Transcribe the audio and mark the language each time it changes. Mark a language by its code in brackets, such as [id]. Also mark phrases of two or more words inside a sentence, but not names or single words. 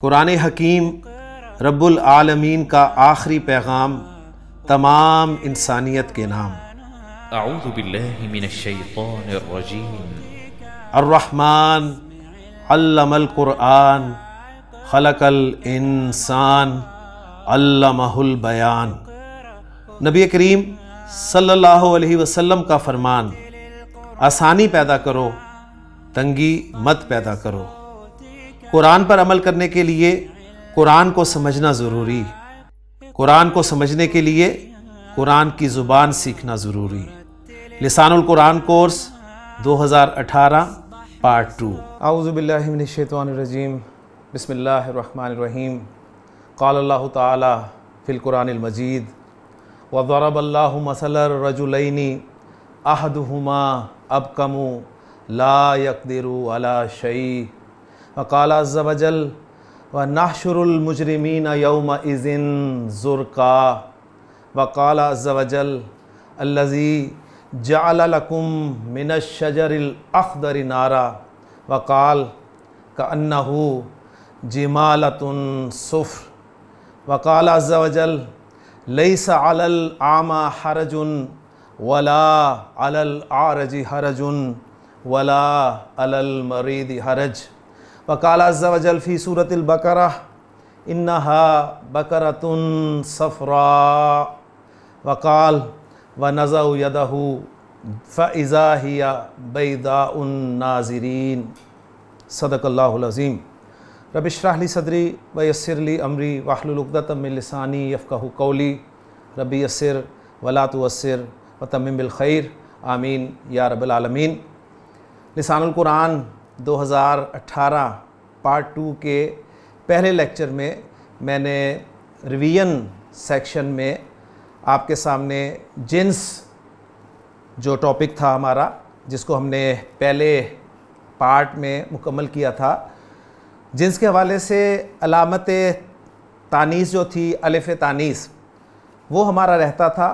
[ur] قرآن حکیم [ar] رب العالمين [ur] کا آخری پیغام تمام انسانیت کے نام. [ar] أعوذ بالله من الشيطان الرجيم. الرحمن علم القرآن خلق الإنسان علمه البيان. [ur] نبی کریم [ar] صلى الله عليه وسلم [ur] کا فرمان، آسانی پیدا کرو، تنگی مت پیدا کرو. قرآن پر عمل کرنے کے لیے قرآن کو سمجھنا ضروری، قرآن کو سمجھنے کے لیے قرآن کی زبان سیکھنا ضروری. لسان القرآن کورس 2018 پارٹ 2. [ar] أعوذ بالله من الشيطان الرجيم. بسم الله الرحمن الرحيم. قال الله تعالى في القرآن المجيد وضرب الله مثلا رجلين أحدهما أبكم لا يقدر على شيء وقال عز و جل ونحشر المجرمين يومئذ زرقا وقال عز وجل الذي جعل لكم من الشجر الأخضر نارا وقال كأنه جمالة صفر وقال عز وجل ليس على الأعمى حرج ولا على الأعرج حرج ولا على المريض حرج وقال عز وجل في سورة البقرة إنها بقرة صفراء وقال ونزع يده فإذا هي بيضاء الناظرين. صدق الله العظيم. رب اشرح لي صدري ويسر لي أمري واحلل عقدة من لساني يفقهوا قولي. رب يسر ولا تعسر وتمم بالخير. آمين يا رب العالمين. [ur] لسان القرآن 2018 پارٹ 2 کے پہلے لیکچر میں میں نے [en] revision section [ur] میں آپ کے سامنے جنس جو ٹاپک تھا ہمارا، جس کو ہم نے پہلے پارٹ میں مکمل کیا تھا، جنس کے حوالے سے علامت تانیث جو تھی، الف تانیث، وہ ہمارا رہتا تھا.